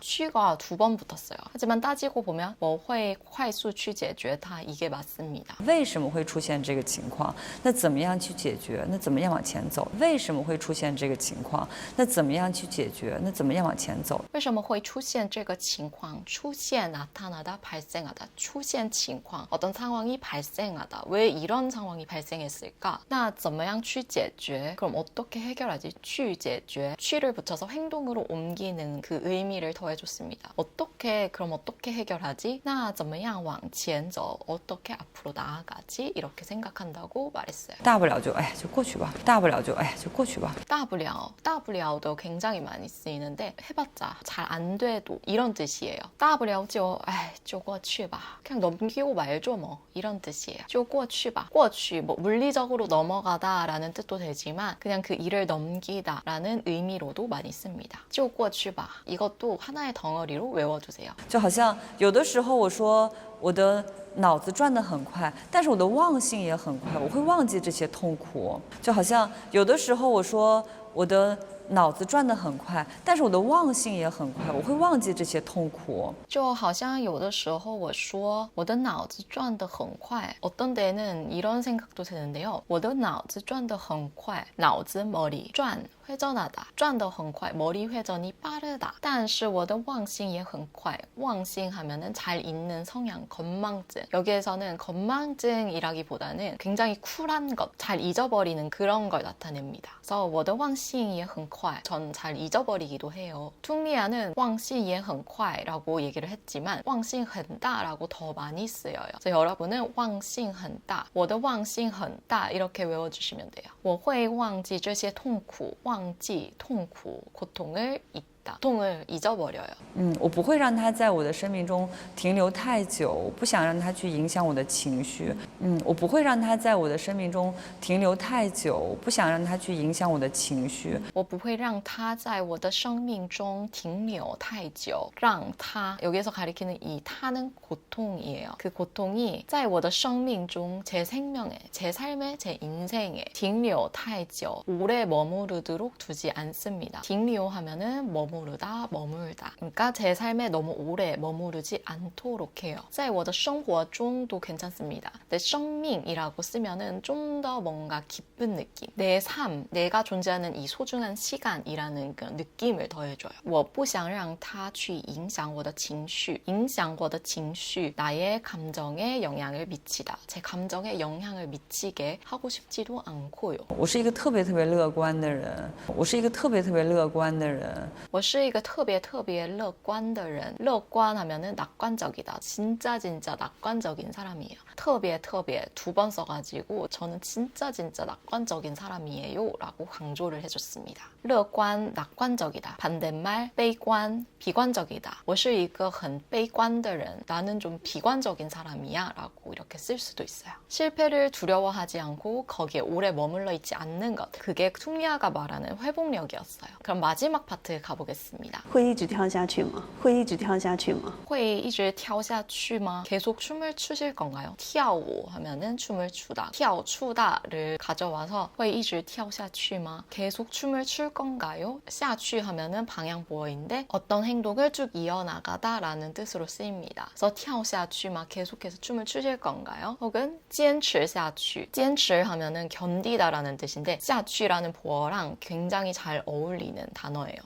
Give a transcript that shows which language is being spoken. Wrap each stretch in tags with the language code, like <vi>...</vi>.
<ko>去가 2번 붙었어요. 하지만 따지고 보면</ko> <zh>我会快速去解决它</zh> <ko>이게 맞습니다.</ko> <zh>为什么会出现这个情况？那怎么样去解决？那怎么样往前走？为什么会出现这个情况？那怎么样去解决？那怎么样往前走？为什么会出现这个情况？</zh> <ko>出现 나타나다, 발생하다. 出现情况 어떤 상황이 발생하다. 왜 이런 상황이 발생했을까?</ko> <zh>那怎么样去解决?</zh> <ko>그럼 어떻게 해결하지?</ko> <zh>去解决.</zh> <ko>去를 붙여서 행동으로 옮기는 그 의미를 더해줬습니다. 그럼 어떻게 해결하지?</ko> <zh>那怎么样往前走?</zh> <ko>어떻게 앞으로 나아가지? 이렇게 생각한다고 말했어요.</ko> <zh>大不了就就过去吧，大不了就就过去吧。</zh> <ko>大不了도 굉장히 많이 쓰이는데 해봤자 잘 안 돼도 이런 뜻이에요.</ko> <zh>大不了就过去吧.</zh> <ko>그냥 넘기고 말죠 뭐 이런 뜻이에요.</ko> <zh>就过去吧.</zh> <ko>过去 뭐 물리적으로 넘어가다 라는 뜻도 되지만 그냥 그 일을 넘기다 라는 의미로도 많이 씁니다.</ko> <zh>就过去吧.</zh> <ko>이것도 하나의 덩어리로 외워주세요.</ko> <zh>就好像有的时候我说我的脑子转得很快，但是我的忘性也很快，我会忘记这些痛苦。就好像有的时候我说我的脑子转得很快，但是我的忘性也很快，我会忘记这些痛苦。就好像有的时候我说我的脑子转得很快，</zh> <ko>어떤 때는 이런 생각도 드는데요.</ko> <zh>我的脑子转得很快， 脑子 머리 转 회전하다, 转得很快,</zh> <ko>머리 회전이 빠르다.</ko> <zh>但是我的忘性也很快.</zh> <ko>忘性 하면은 잘 잊는 성향, 건망증. 여기에서는 건망증이라기보다는 굉장히 쿨한 것, 잘 잊어버리는 그런 걸 나타냅니다. 그래서</ko> <zh>我的忘性也很快,</zh> <ko>전 잘 잊어버리기도 해요. 퉁리아는 忘性也很快라고 얘기를 했지만 忘性很大라고 더 많이 쓰여요. 그래서 여러분은 忘性很大,</ko> <zh>我的忘性很大</zh> <ko>이렇게 외워주시면 돼요.</ko> <zh>我会忘记这些痛苦, 忘记痛苦,</zh> <ko>고통을 고통을 잊어버려요.</ko> <zh>我不会让它在我的生命中停留太久，我不想让它去影响我的情绪。我不会让它在我的生命中停留太久，我不想让它去影响我的情绪。我不会让它在我的生命中停留太久。</zh> <ko>让它 여기서 가리키는 이 타는 고통이에요. 그 고통이</ko> <zh>在我的生命中</zh> <ko>제 생명에, 제 삶에, 제 인생에 停留太久 오래 머무르도록 두지 않습니다. 停留 하면은 머물다. 그러니까 제 삶에 너무 오래 머무르지 않도록 해요.</ko> <zh>在我的生活中</zh> <ko>도 괜찮습니다. 내 生命이라고 쓰면은 좀 더 뭔가 기쁜 느낌. 내 삶, 내가 존재하는 이 소중한 시간이라는 그 느낌을 더해줘요.</ko> <zh>我不想让它去影响我的情绪. 影响我的情绪,</zh> <ko>나의 감정에 영향을 미치다. 제 감정에 영향을 미치게 하고 싶지도 않고요.</ko> <zh>我是一个特别乐观的人。我是一个特别乐观的人。我是一个特别乐观的人.</zh> <ko>乐观하면은 낙관적이다. 진짜 낙관적인 사람이에요. 特别 2번 써가지고 저는 진짜 낙관적인 사람이에요 라고 강조를 해줬습니다. 乐观, 낙관적이다. 반대말 悲观, 비관적이다. 我是一个很悲观的人. 나는 좀 비관적인 사람이야 라고 이렇게 쓸 수도 있어요. 실패를 두려워하지 않고 거기에 오래 머물러 있지 않는 것. 그게 퉁리아가 말하는 회복력이었어요. 그럼 마지막 파트 가보겠습니다.</ko> <zh>会一直跳下去吗？会一直跳下去吗？会一直跳下去吗?</zh> <ko>계속 춤을 추실 건가요? 跳舞 하면은 춤을 추다. 跳 추다를 가져와서</ko> <zh>会一直跳下去吗?</zh> <ko>계속 춤을 출 건가요? 下去 하면은 방향보어인데 어떤 행동을 쭉 이어나가다 라는 뜻으로 쓰입니다.</ko> <zh>그래서 跳下去吗?</zh> <ko>계속해서 춤을 추실 건가요? 혹은 坚持下去. 坚持 하면은 견디다 라는 뜻인데 下去라는 보어랑 굉장히 잘 어울리는 단어예요.</ko>